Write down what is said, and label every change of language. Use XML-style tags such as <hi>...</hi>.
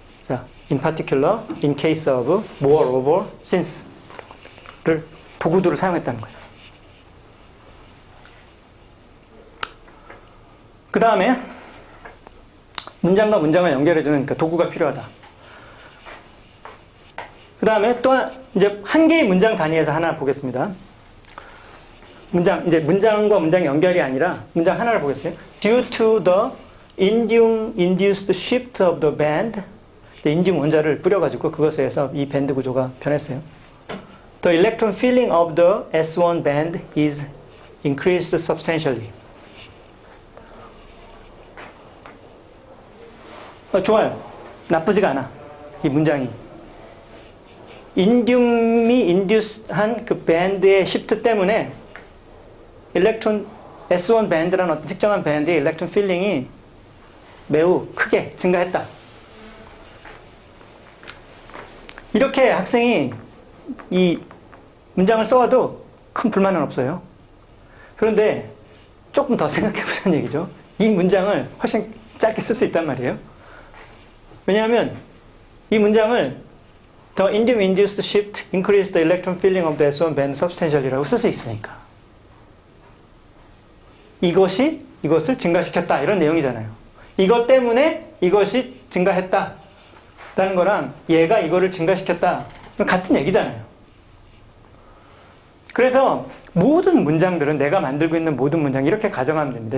<ko>자,</ko> <en>in particular, in case of, moreover, since</en> <ko>를 도구들을 사용했다는 거예요. 그 다음에 문장과 문장을 연결해주는 그 도구가 필요하다. 그 다음에 또한 이제 한 개의 문장 단위에서 하나 보겠습니다. 이제 문장과 문장의 연결이 아니라 문장 하나를 보겠어요.</ko> <en>Due to the induced shift of the band,</en> <ko>인듐 원자를 뿌려가지고 그것에 의해서 이 밴드 구조가 변했어요.</ko> <en>The electron filling of the S1 band is increased substantially.</en> <ko>좋아요. 나쁘지가 않아. 이 문장이. 인듐이 인듀스한 그 밴드의 시프트 때문에 일렉트론 S1 밴드라는 어떤 특정한 밴드의 일렉트론 필링이 매우 크게 증가했다. 이렇게 학생이 이 문장을 써와도 큰 불만은 없어요. 그런데 조금 더 생각해보자는 얘기죠. 이 문장을 훨씬 짧게 쓸 수 있단 말이에요. 왜냐하면 이 문장을</ko> <en>The induced shift increased the electron filling of the S1 band substantially라고</en> <ko>쓸 수 있으니까. 이것을 증가시켰다. 이런 내용이잖아요. 이것 때문에 이것이 증가했다. 라는 거랑 얘가 이거를 증가시켰다. 같은 얘기잖아요. 그래서 모든 문장들은 내가 만들고 있는 모든 문장 이렇게 가정하면 됩니다.</ko>